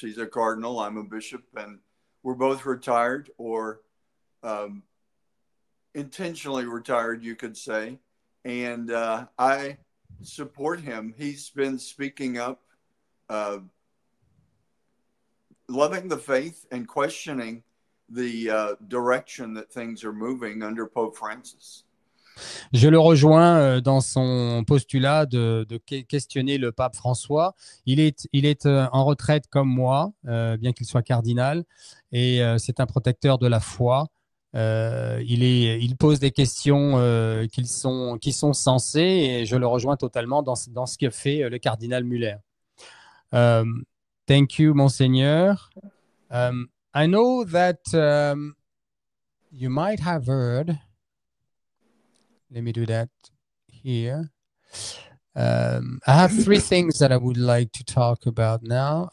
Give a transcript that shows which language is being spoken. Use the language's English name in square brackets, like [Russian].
[English] He's a cardinal, I'm a bishop, and we're both retired or intentionally retired, you could say. And I support him. He's been speaking up, loving the faith and questioning the direction that things are moving under Pope Francis. [French] Je le rejoins dans son postulat de questionner le pape François. Il est en retraite comme moi, bien qu'il soit cardinal, et c'est un protecteur de la foi. Il pose des questions qui sont sensées, et je le rejoins totalement dans ce que fait le cardinal Muller. [English] Thank you, Monseigneur. I know that you might have heard. Let me do that here. I have three things that I would like to talk about now.